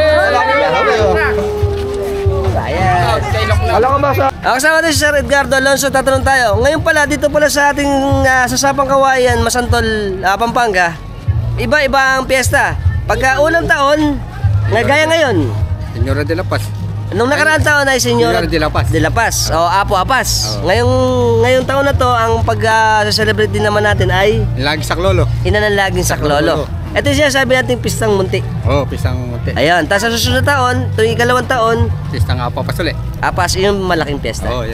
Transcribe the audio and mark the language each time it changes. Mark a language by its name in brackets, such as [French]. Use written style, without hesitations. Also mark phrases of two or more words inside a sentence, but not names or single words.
[Filipino] Kasama natin si Sir Edgardo Alonso, tatanong tayo. Ngayon pala, dito pala sa ating sa Sapang Kawayan, Masantol, Pampanga, iba-iba ang piyesta. Pagka unang taon, gaya ngayon, Señora de la Paz. nung nakaraang taon ay Señora de la Paz. O Apo Apas. Ngayong taon na to, ang pag-celebrate din naman natin ay Laging saklolo. ina ng laging saklolo. Ito yung sinasabi natin pistang munti. Pisang munti. Ayun, tapos sa susunod na taon, tuwing ikalawang taon, Pistang Apas ulit. Apas, yung malaking piyesta. Yan.